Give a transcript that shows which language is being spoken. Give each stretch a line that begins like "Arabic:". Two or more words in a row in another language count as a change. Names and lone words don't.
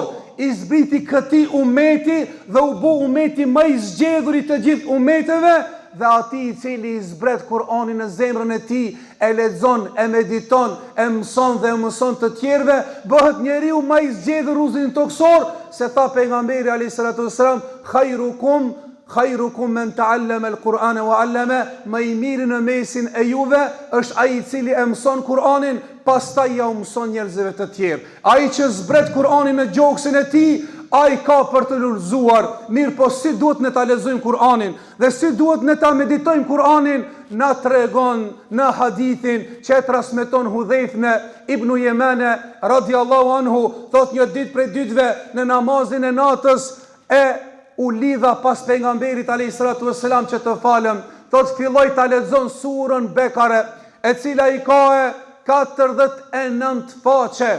Albanian: I zbriti këtij umeti dhe u bë umeti më i zgjedhur i të gjithë umeteve, dhe ati i cili i zbret Kur'anin në zemrën e tij, e lexon, e mediton, e mëson dhe e mëson të tjerëve, bëhet njeriu më i zgjedhur rrezullin toksor, se tha pejgamberi
Arabic: عليه الصلاة والسلام, "خيركم من تعلم القرآن وعلمه",
Albanian: më i miri në mesin e juve është ai i cili e mëson Kur'anin, pastaj ja u mëson njerëzve të tjerë. Ai që zbret Kur'anin në gjoksin e tij, ai ka për të lulzuar. Mirë, po si duhet ne ta lexojmë Kur'anin dhe si duhet ne ta meditojmë Kur'anin, na tregon në hadithin që e transmeton Hudhaifne ibn Yemane
Arabic: رضي الله عنه,
Albanian: thot një ditë prej ditëve në namazin e natës u lidha pas pejgamberit
Arabic: عليه الصلاة والسلام
Albanian: që të falem, thot filloi ta lexon surën Bekare, e cila i ka 49 faqe.